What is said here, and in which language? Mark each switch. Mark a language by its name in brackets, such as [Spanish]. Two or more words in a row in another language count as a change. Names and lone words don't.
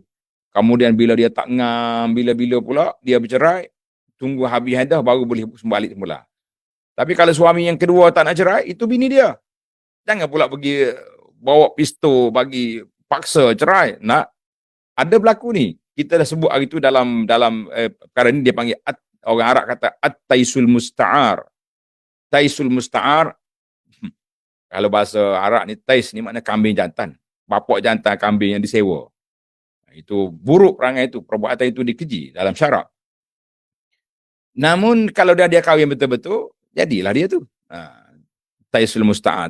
[Malay] Kemudian bila dia tak ngam, bila-bila pula dia bercerai, tunggu habis hadah baru boleh balik semula. Tapi kalau suami yang kedua tak nak cerai, itu bini dia. Jangan pula pergi bawa pistol bagi paksa cerai. Ada berlaku ni. Kita dah sebut hari tu dalam perkara ni dia panggil orang Arab kata [Arabic] التيس المستعار. تيس المستعار, [Malay] kalau bahasa Arab ni tais ni makna kambing jantan. Bapak jantan kambing yang disewa. Itu buruk perangai itu, perbuatan itu dikeji dalam syarak. Namun kalau dia kahwin betul-betul, jadilah dia tu. [Arabic] تيس المستعار.